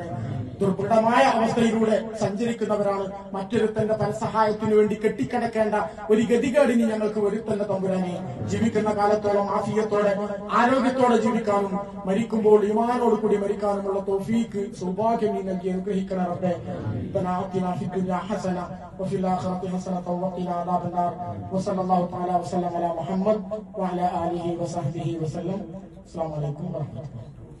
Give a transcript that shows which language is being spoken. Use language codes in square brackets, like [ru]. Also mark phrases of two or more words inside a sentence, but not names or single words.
[ml] ദുർബലമായ അവസ്ഥയിലൂടെ സഞ്ചരിക്കുന്നവരാണ്. മറ്റൊരുത്തന്റെ പരസഹായത്തിനു വേണ്ടി കെട്ടിക്കിടക്കേണ്ട ഒരു ഗതികേടിന് ഞങ്ങൾക്ക് വരുത്തല്ല തമ്പുരാനെ. ജീവിക്കുന്ന കാലത്തോളം ആഫിയത്തോടെ ആരോഗ്യത്തോടെ ജീവിക്കാനും മരിക്കുമ്പോൾ ഈമാനോട് കൂടി മരിക്കാനുമുള്ള തൗഫീക്ക് സൗഭാഗ്യം നീ നൽകി അനുഗ്രഹിക്കണം റബ്ബേ. [ar] ربنا آتنا في الدنيا حسنة وفي الآخرة حسنة وقنا عذاب النار. وصلى الله تعالى وسلم على محمد وعلى آله وصحبه وسلم. السلام عليكم ورحمة الله.